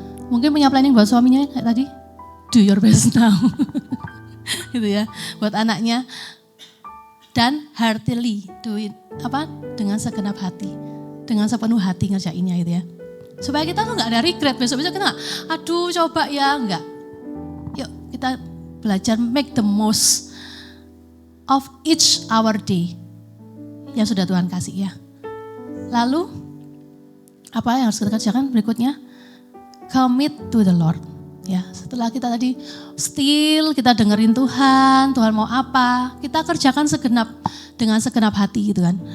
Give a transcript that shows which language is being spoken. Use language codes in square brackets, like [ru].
[id] Mungkin punya planning buat suaminya kayak tadi, [en] do your best now. [id] Gitu ya, buat anaknya. Dan heartily, [en] do it, [id] dengan segenap hati. Dengan sepenuh hati ngerjainnya gitu ya. Supaya kita tuh gak ada regret, besok-besok kita gak, aduh coba ya, enggak. Yuk kita belajar [en] make the most of each our day. [id] Yang sudah Tuhan kasih ya. Lalu, apa yang harus kita kerjakan berikutnya? [en] Commit to the Lord. [id] Ya, setelah kita tadi still, kita dengerin Tuhan mau apa, kita kerjakan dengan segenap hati gitu kan.